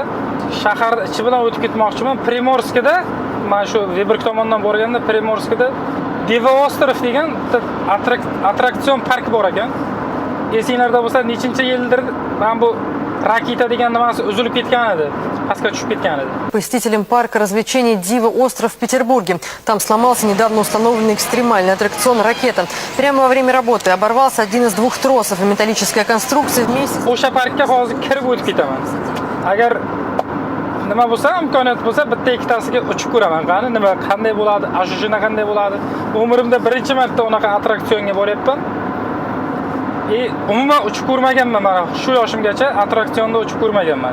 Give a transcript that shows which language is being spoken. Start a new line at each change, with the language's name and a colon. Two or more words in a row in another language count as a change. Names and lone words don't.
Uzbek: Shahar ichi bilan o'tib ketmoqchiman. Primorskda, mana shu Viborg tomondan borganda Primorskda Diva Ostrov degan attraksion park bor ekan. Esinglarda bo'lsa, nechinchi yildir men bu raketa degan nimasi uzilib ketgan edi. Pastga tushib ketgan edi.
Russian: Посетителям парка развлечений Дива Остров в Петербурге. Там сломался недавно установленный экстремальный аттракцион «Ракета». Прямо во время работы оборвался один из двух тросов, и металлическая конструкция вместе...
Uzbek: O'sha parkka hozir kirib o'tib ketaman. Agar nima bo'lsa, imkoniyat bo'lsa, bitta ikkitasiga uchib ko'raman. Qani nima, qanday bo'ladi, ashujina qanday bo'ladi. Umrimda birinchi marta unaqa attraksionga boryapman. Umuman uchib ko'rmaganman mana shu yoshimgacha attraksionda uchib ko'rmaganman.